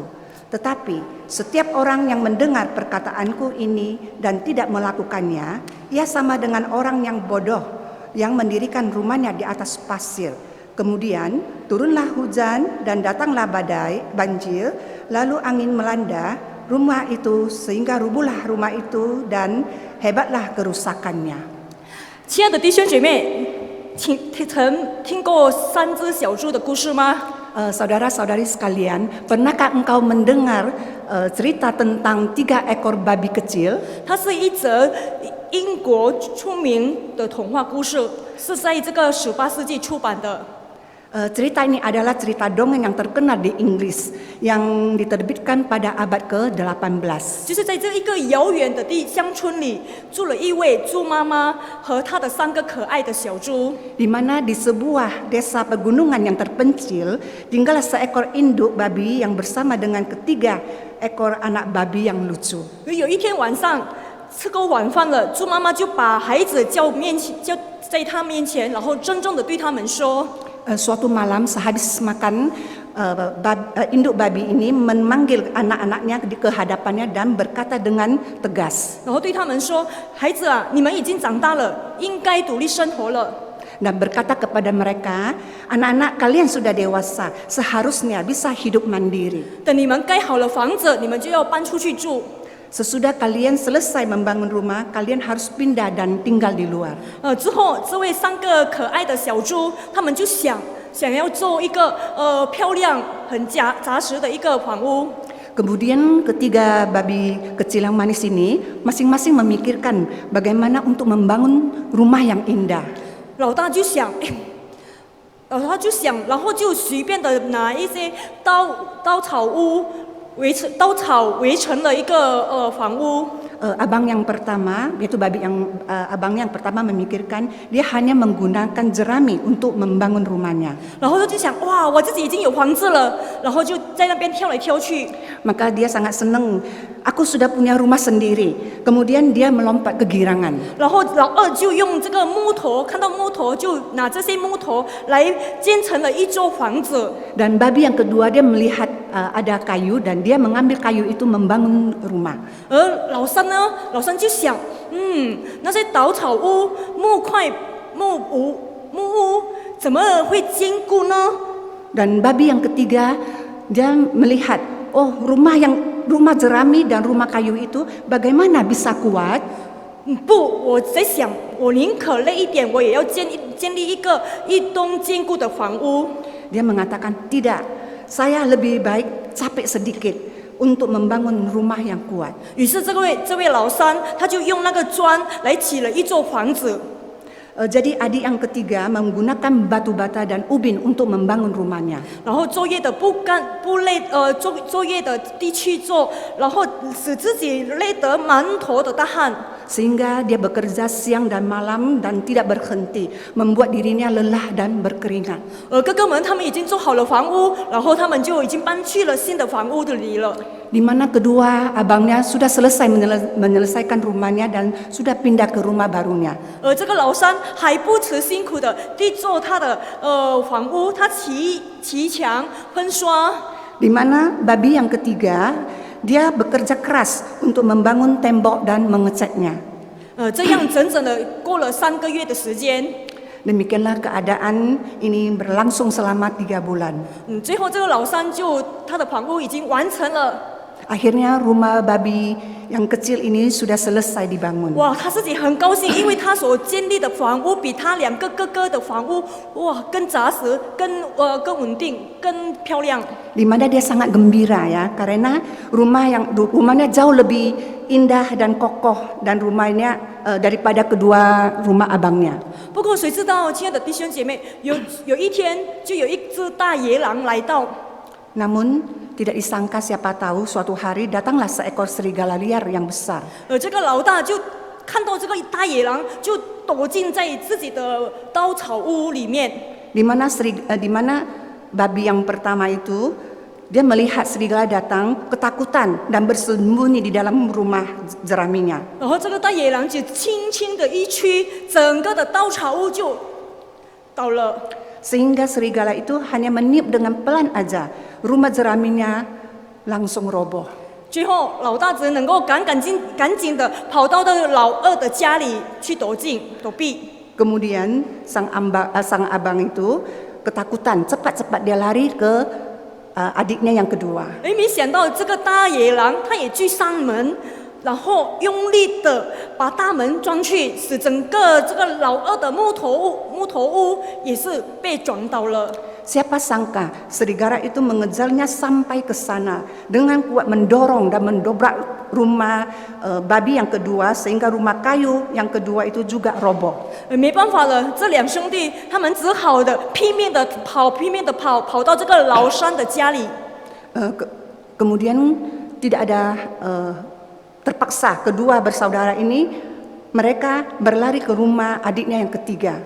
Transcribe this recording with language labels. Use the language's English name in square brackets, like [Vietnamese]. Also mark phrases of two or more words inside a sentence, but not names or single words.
[Indonesian] Tetapi setiap orang yang mendengar perkataanku ini dan tidak melakukannya, ia sama dengan orang yang bodoh yang mendirikan rumahnya di atas pasir. Kemudian turunlah hujan dan datanglah badai, banjir, lalu angin melanda rumah itu sehingga rubuhlah rumah itu dan hebatlah kerusakannya. [Chinese] 亲爱的弟兄姐妹，曾听过3只小猪的故事吗？ [Indonesian] Saudara-saudari sekalian, pernahkah engkau mendengar cerita tentang 3 ekor babi kecil? [Chinese] 它是一则英国出名的童话故事，是在这个18世纪出版的。 [Indonesian] Cerita ini adalah cerita dongeng yang terkenal di Inggris yang diterbitkan pada abad ke-18. [Chinese] 就是在这一个遥远的乡村里，住了一位猪妈妈和她的3个可爱的小猪。 [Indonesian] Di mana di sebuah desa pegunungan yang terpencil tinggal seekor induk babi yang bersama dengan 3 ekor anak babi yang lucu. [Chinese] 有一天晚上吃过晚饭了，猪妈妈就把孩子叫在她面前，然后郑重地对他们说。 [Indonesian] Suatu malam sehabis makan, induk babi ini memanggil anak-anaknya ke hadapannya dan berkata dengan tegas. [Chinese] 然后对他们说：“孩子啊，你们已经长大了，应该独立生活了。” [Indonesian] Dan berkata kepada mereka, anak-anak kalian sudah dewasa, seharusnya bisa hidup mandiri. [Chinese] 等你们盖好了房子，你们就要搬出去住。 [Indonesian] Sesudah kalian selesai membangun rumah, kalian harus pindah dan tinggal di luar. [Chinese] 之后这位3个可爱的小猪，他们就想要做一个漂亮、很扎实的一个房屋。 [Indonesian] Kemudian 3 babi kecil yang manis ini masing-masing memikirkan bagaimana untuk membangun rumah yang indah. [Chinese] 老大就想，然后就随便的拿一些稻草围成了一个房屋。 [Indonesian] Abang yang pertama, yaitu babi yang abang yang pertama memikirkan dia hanya menggunakan jerami untuk membangun rumahnya. [Chinese] 然后就想，哇，我自己已经有房子了，然后就在那边跳来跳去。 [Indonesian] Maka dia sangat senang, aku sudah punya rumah sendiri. Kemudian dia melompat kegirangan. [Chinese] 然后老二就用这个木头，看到木头就拿这些木头来建成了一座房子。 [Indonesian] Dan babi yang kedua dia melihat ada kayu dan dia mengambil kayu itu membangun rumah. [Chinese] 而老三就想，那些稻草屋、木屋怎么会坚固呢？ [Indonesian] Dan babi yang ketiga dia melihat, oh rumah jerami dan rumah kayu itu bagaimana bisa kuat? [Chinese] 不，我在想，我宁可累一点，我也要建立一栋坚固的房屋。 [Indonesian] Dia mengatakan, tidak, saya lebih baik capek sedikit untuk membangun rumah yang kuat. [Chinese] 于是这位老三，他就用那个砖来起了一座房子。 [Indonesian] Jadi adik yang ketiga menggunakan batu bata dan ubin untuk membangun rumahnya. [Chinese] 然后作业的不累，作业的地去做，然后使自己累得满头的大汗。 [Indonesian] Sehingga dia bekerja siang dan malam dan tidak berhenti, membuat dirinya lelah dan berkeringat. [Chinese] 哥哥们他们已经做好了房屋，然后他们就已经搬去了新的房屋里了。 [Indonesian] Di mana kedua abangnya sudah selesai menyelesaikan rumahnya dan sudah pindah ke rumah barunya. [Chinese] 这个老三还不辞辛苦的地做他的房屋，他砌墙、喷刷。 [Indonesian] Di mana babi yang ketiga, dia bekerja keras untuk membangun tembok dan mengecatnya. [Chinese] 这样整整的过了3个月的时间。 [Indonesian] Demikianlah keadaan ini berlangsung selama 3 bulan. [Chinese] 最后这个老三他的房屋已经完成了。 [Indonesian] Akhirnya rumah babi yang kecil ini sudah selesai dibangun. [Chinese] 哇，他自己很高兴，因为他所建立的房屋比他2个哥哥的房屋哇更扎实、更稳定、更漂亮。 [Indonesian] Di mana dia sangat gembira ya, karena rumahnya jauh lebih indah dan kokoh dan rumahnya daripada kedua rumah abangnya. [Chinese] 不过谁知道，亲爱的弟兄姐妹，有一天就有一只大野狼来到。 [Indonesian] Namun tidak disangka siapa tahu suatu hari datanglah seekor serigala liar yang besar. [Chinese] 这个老大就看到这个大野狼，就躲进在自己的稻草屋里面。 [Indonesian] Di mana babi yang pertama itu dia melihat serigala datang, ketakutan dan bersembunyi di dalam rumah jeraminya. [Chinese] 然后这个大野狼就轻轻的一驱，整个的稻草屋就倒了。 [Indonesian] Sehingga serigala itu hanya meniup dengan pelan aja, rumah jeraminya langsung roboh. [Chinese] 最后，老大只能够赶紧的跑到老二的家里去躲避。 [Indonesian] Kemudian sang abang itu ketakutan, cepat-cepat dia lari ke adiknya yang kedua. [Chinese] 没想到这个大野狼他也去上门，然后用力的把大门撞去，使整个这个老二的木头屋也是被撞倒了。 [Indonesian] Siapa sangka serigala itu mengejarnya sampai ke sana dengan kuat mendorong dan mendobrak rumah babi yang kedua sehingga rumah kayu yang kedua itu juga roboh. [Chinese] 没办法了，这2兄弟他们只好的拼命的跑到这个老三的家里。 [Indonesian] Kemudian tidak ada terpaksa kedua bersaudara ini mereka berlari ke rumah adiknya yang ketiga.